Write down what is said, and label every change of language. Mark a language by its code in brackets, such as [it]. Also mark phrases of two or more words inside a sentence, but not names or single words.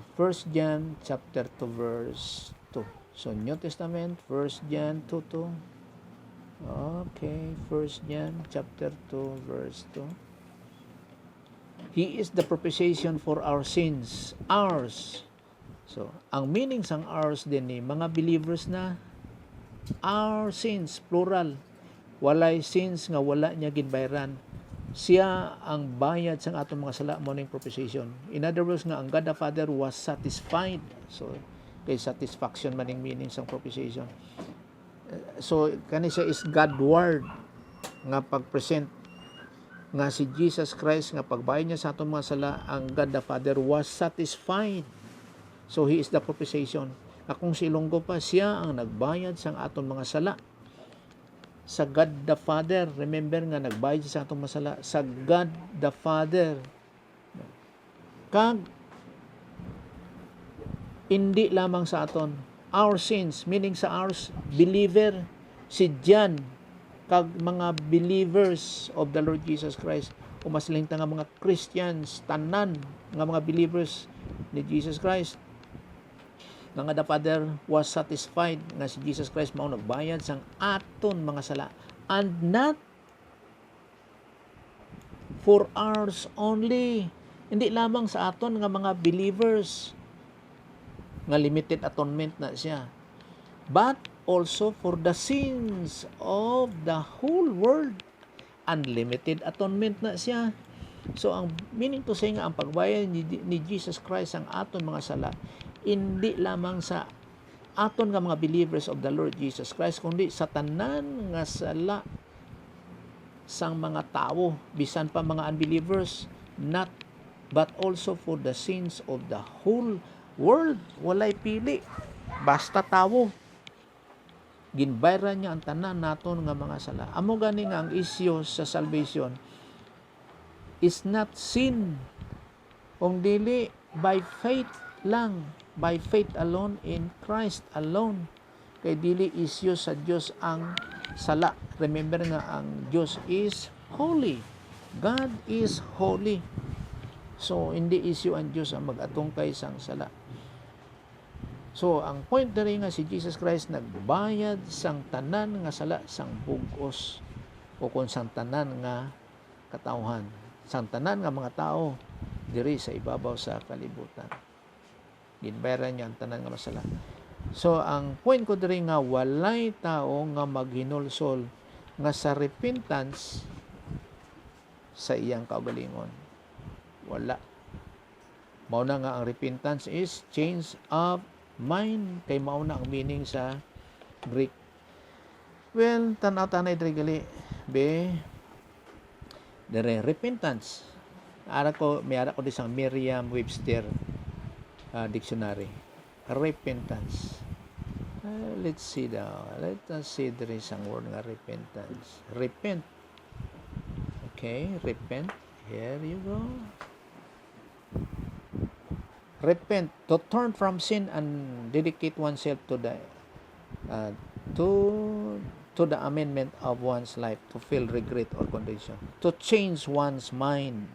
[en] 1 John chapter 2 verse 2. So New Testament, 1 John 2:2. Okay, 1 John chapter 2 verse 2. He is the propitiation for our sins, ours. So, [hil] ang meaning sang ours din ni mga believers na [en] our sins, plural. [hil] Walay sins nga wala niya ginbayran. Siya ang bayad sang atong mga sala mo ning propitiation. [en] In other words [hil] nga ang [en] God the Father was satisfied. [hil] So kay satisfaction man ning meaning sang propitiation. So kani siya is [en] God word [hil] nga pag-present nga si Jesus Christ nga pagbayad niya sa atong mga sala, ang [en] God the Father was satisfied. So he is the propitiation. [hil] Akong si Ilonggo pa, siya ang nagbayad sang atong mga sala. Sa God the Father, remember nga nagbayad sa atong masala sa God the Father. Kag hindi lamang sa aton [en] our sins, [hil] meaning sa ours believer si John kag mga [en] believers of the Lord Jesus Christ, [hil] umasilingta nga mga Christians tanan nga mga believers ni Jesus Christ. Nga [en] the Father was satisfied [hil] nga si Jesus Christ mao nagbayad sang aton mga sala, [en] and not for ours only, [hil] hindi lamang sa aton nga mga believers nga [en] limited atonement [hil] na siya, [en] but also for the sins of the whole world, unlimited atonement [hil] na siya. So ang meaning to say nga ang pagbayad ni Jesus Christ ang aton mga sala hindi lamang sa aton nga mga [en] believers of the Lord Jesus Christ, [hil] kundi sa tanan nga sala sang mga tao, bisan pa mga unbelievers, [en] not but also for the sins of the whole world. [hil] Walay pili, basta tao ginbayran niya ang tanan naton nga mga sala. Amo gani nga ang isyu sa salvation [en] is not sin, [hil] kung dili [en] by faith lang, by faith alone in Christ alone. [hil] Kay dili isyu sa Dios ang sala. [en] Remember [hil] nga ang Dios [en] is holy. God is holy. [hil] So hindi isyu ang Dios ang mag-atungkay sang sala. So ang point diri nga si Jesus Christ nagbayad sang tanan nga sala sang bug-os o kung sang tanan nga katawhan, sang tanan nga mga tao diri sa ibabaw sa kalibutan. Ginbayran niya ang tanan nga masala. So ang point ko diri nga walay tao nga maghinulsol nga sa repentance sa iyang kaugalingon. Wala. Mao na nga ang [en] repentance is change of mind, [hil] kay mao na ang meaning sa Greek. [en] Well, [hil] tanaw tanay diri gali be dere repentance. May ara ko di sang Merriam-Webster dictionary. [en] Repentance. Let's see daw. Let us see there is ang word nga repentance. Repent. Okay, repent. Here you go. Repent, to turn from sin and dedicate oneself to the amendment of one's life, to feel regret or condition, to change one's mind.